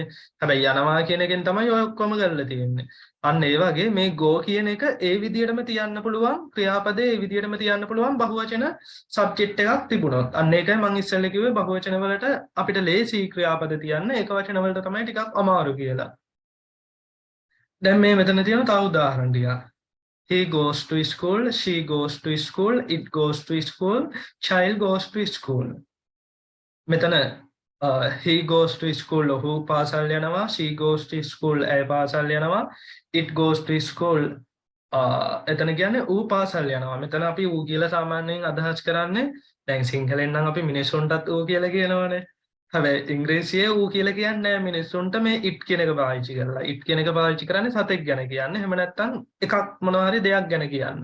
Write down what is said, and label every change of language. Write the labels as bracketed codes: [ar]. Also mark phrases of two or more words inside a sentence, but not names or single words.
[si] හැබැයි යනවා කියන එකෙන් තමයි ඔය ඔක්කොම කරලා තියෙන්නේ. අන්න ඒ වගේ මේ go කියන එක ඒ විදිහටම තියන්න පුළුවන් ක්‍රියාපදේ ඒ විදිහටම තියන්න පුළුවන් බහුවචන සබ්ජෙක්ට් එකක් තිබුණොත්. අන්න ඒකයි මම ඉස්සෙල්ලා කිව්වේ බහුවචන වලට අපිට ලේසි ක්‍රියාපද තියන්න ඒක වචන වලට තමයි ටිකක් අමාරු කියලා. දැන් මේ මෙතන තියෙන තව උදාහරණ ටිකක්. [en] He goes to school, she goes to school, it goes to school, child goes to school. [si] මෙතන [en] he goes to school [si] ඔහු පාසල් යනවා, [en] she goes to school [si] ඇය පාසල් යනවා, [en] it goes to school [si] එතන කියන්නේ ඌ පාසල් යනවා. මෙතන අපි ඌ කියලා සාමාන්‍යයෙන් අදහස් කරන්නේ දැන් සිංහලෙන් නම් අපි මිනිස්සුන්ටත් ඌ කියලා කියනවනේ. හැබැයි ඉංග්‍රීසියේ ඌ කියලා කියන්නේ නැහැ මිනිස්සුන්ට මේ it කියන එක පාවිච්චි කරලා. it කියන එක පාවිච්චි කරන්නේ සතෙක් ගැන කියන්නේ. එහෙම නැත්නම් එකක් මොනවා හරි දෙයක් ගැන කියන්න.